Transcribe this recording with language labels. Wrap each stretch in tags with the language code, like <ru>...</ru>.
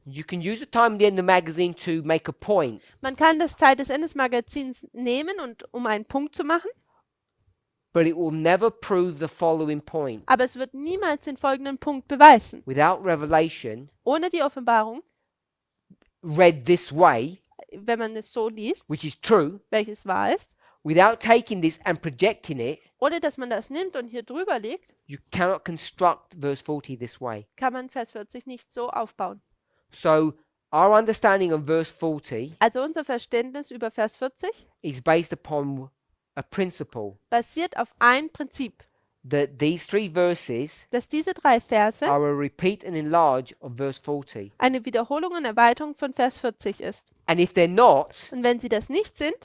<en>You can use the time at the end of the magazine to make a point,</en> <de>Man kann das Zeit des Endes Magazins nehmen, und um einen Punkt zu machen,</de> <en>but it will never prove the following point.</en> <de>aber es wird niemals den folgenden Punkt beweisen.</de> <en>Without revelation,</en> <de>Ohne die Offenbarung,</de> <en>read this way,</en> <de>wenn man es so liest,</de> <en>which is true,</en> <de>welches wahr ist,</de> <en>without taking this and projecting it,</en> <de>ohne dass man das nimmt und hier drüber legt,</de> <en>you cannot construct verse 40 this way.</en> <de>kann man Vers 40 nicht so aufbauen.</de> <en>So our understanding of verse 40</en> <de>Also unser Verständnis über Vers 40</de> <en>is based upon a principle</en> <de>basiert auf ein Prinzip,</de> <en>that these 3 verses</en> <de>dass diese 3 Verse</de> <en>are a repeat and enlarge of verse 40.</en> <de>eine Wiederholung und Erweiterung von Vers 40 ist.</de> <en>And if they're not,</en> <de>Und wenn sie das nicht sind,</de>